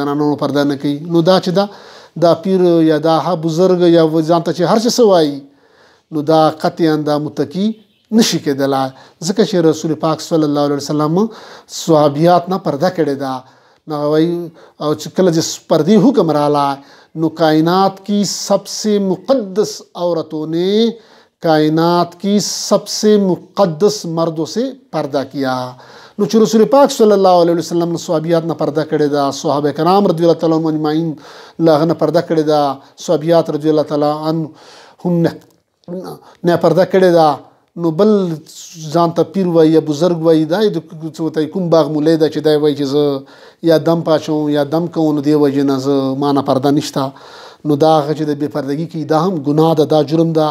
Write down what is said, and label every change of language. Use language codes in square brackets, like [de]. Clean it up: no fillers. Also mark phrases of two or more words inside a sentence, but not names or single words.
[ps] زنانو پرده نه کوي نو دا چې دا پیر یا دا بزرګ یا ځان ته چې هر څه وایي نو دا قطعا دا متقي نشي کېدلی ځکه چې رسول پاک [ar] صلی الله علیه وسلم [ps] صحابیات نه پرده کړې ده نو وایي او چې کله چې پردې حکم راغله نو [ur] کائنات کی سب سے مقدس عورتوں نے کائنات کی سب سے مقدس مردوں سے پردہ کیا. [ps] نو چې رسول پاک [ar] صلی الله علیه وسلم [ps] صحابیات نه پرده کړې ده صحابه کرام [ar] رضی الله تعالی عنهم اجمعین [ps] له نه پرده کړې ده صحابیات [ar] رضی الله تعالی عنهم [ps] نه پرده کړې ده نو بل ځان ته پیر وایي یا بزرګ وایي دا د کوم باغ مولی ده چې دی وایي چې زه یا دم پاچوم یا دم کوم نو دې وجې نه زه ما نه پرده نشته نو دا هغه چې د بې پردګي کوي دا هم ګناه ده دا جرم ده.